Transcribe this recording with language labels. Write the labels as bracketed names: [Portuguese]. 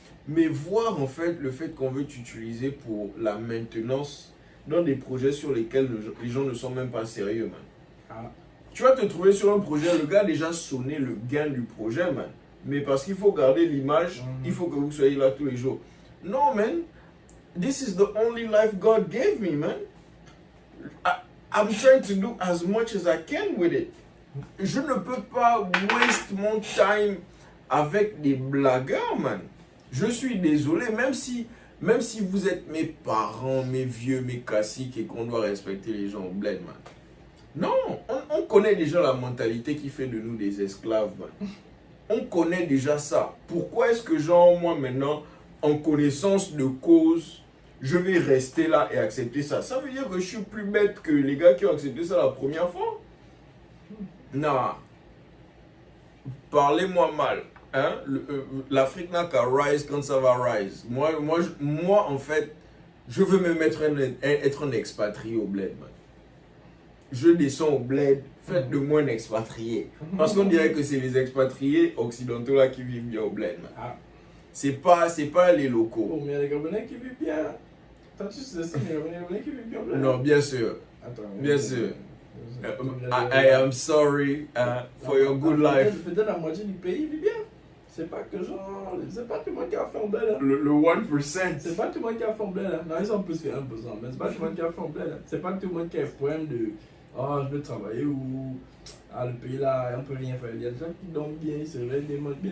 [French] Mais voir en fait le fait qu'on veut t'utiliser pour la maintenance dans des projets sur lesquels les gens ne sont même pas sérieux, man. Ah. Tu vas te trouver sur un projet, le gars a déjà sonné le gain du projet, man. Mais parce qu'il faut garder l'image, il faut que vous soyez là tous les jours. Non, man. [English] This is the only life God gave me, man. I'm trying to do as much as I can with it. [French] Je ne peux pas waste mon time avec des blagueurs, man. Je suis désolé, même si vous êtes mes parents, mes vieux, mes classiques et qu'on doit respecter les gens au bled, man. Non, on connaît déjà la mentalité qui fait de nous des esclaves, man. On connaît déjà ça. Pourquoi est-ce que genre, moi maintenant, en connaissance de cause, je vais rester là et accepter ça? Ça veut dire que je suis plus bête que les gars qui ont accepté ça la première fois? Non. Parlez-moi mal. Hein? L'Afrique n'a qu'à rise quand ça va rise. Moi, en fait, je veux me mettre être un expatrié au bled, man. Je descends au bled, faites de moi un expatrié. Parce qu'on dirait que c'est les expatriés occidentaux là qui vivent bien au bled, man. Ah. C'est pas les locaux. Oh, mais il y a les Gabonais qui vivent bien. T'as tu sais ça, il y a les Gabonais qui vivent bien au bled? Non, bien sûr. Attends, bien sûr. [English] I am sorry for your good life. [French] Peut-être la moitié du pays vit bien. C'est pas que genre. C'est pas tout le monde qui a fait un bled. Hein. Le 1%. C'est pas tout le monde qui a fait un bled. Hein. Non, ils sont plus que 1%. Mais c'est pas tout le monde qui a fait un bled. Hein. C'est pas tout le monde qui a un problème de. Oh, je veux travailler ou. Ah, le pays là, on peut rien faire. Il y a des gens qui dorment bien, ils se réveillent, ils mangent bien.